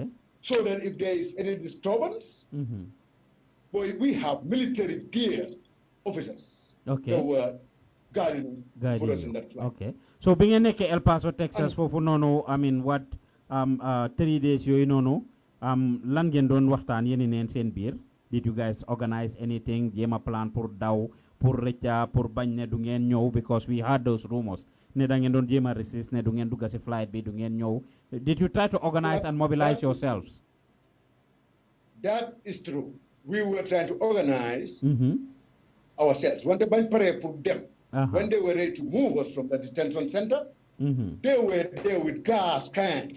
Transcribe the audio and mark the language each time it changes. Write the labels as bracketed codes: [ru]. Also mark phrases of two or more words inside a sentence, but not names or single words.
[en] so that if there is any disturbance, boy, we have military gear officers Okay. that were guiding for us in that flight. Okay. So being in El Paso, Texas, for no, I mean, what 3 days you know, [wo] lan ngeen doon waxtaan yéen neen seen biir? [en] Did you guys organize anything? [wo] Jema plan pour daw, pour recha, pour bañ ne du ngeen ñëw, [en] because we had those rumors. [wo] Ne da ngeen doon jema resist ne du ngeen dugga ci flight bi du ngeen ñëw. [en] Did you try to organize and mobilize yourselves? That is true. We were trying to organize ourselves. When they were prepared for them, when they were ready to move us from the detention center, they were there with gas cans.